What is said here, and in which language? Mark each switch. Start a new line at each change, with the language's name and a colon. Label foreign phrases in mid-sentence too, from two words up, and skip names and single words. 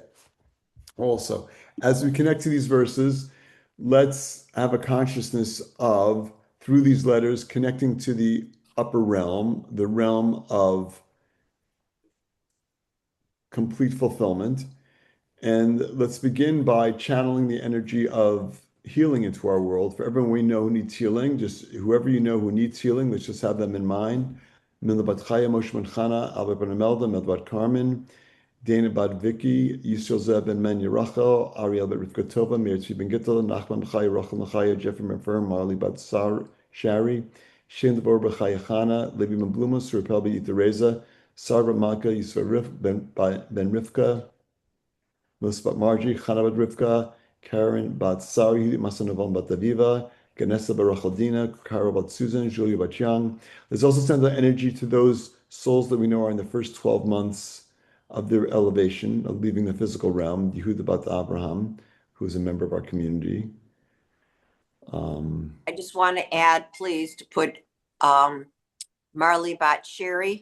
English: Also, as we connect to these verses, let's have a consciousness of, through these letters, connecting to the upper realm, the realm of complete fulfillment. And let's begin by channeling the energy of healing into our world. For everyone we know who needs healing, just whoever you know who needs healing, let's just have them in mind. Mila Bat Chaya, Moshe Ben Chana, Albert Ben Imelda, Mel Bat Carmen, Dana Bat Vicky, Yisrael Zeb Ben Men Yerachel, Ariel Bet Rivka Tova, Meir Tzvi Ben Gittel, Nachman B'chaya, Rachel Machaya, Jeffrey Ben Firm, Marley Bat Shari, Shane Devor B'chaya Chana, Levi Ben Blumus, Rapel Ben Yitareza, Sarah Malka, Yisrael Ben Rivka, Musbat Margie, Chana Bat Rivka, Karen Bat Sari, Masanavan Bat Aviva, Ganesa Barachaldina, Kara Bat Susan, Julia Bat Young. Let's also send the energy to those souls that we know are in the first 12 months of their elevation, of leaving the physical realm. Yehuda Bat Abraham, who is a member of our community. I just want to add, please, to put Marley Bat Sherry.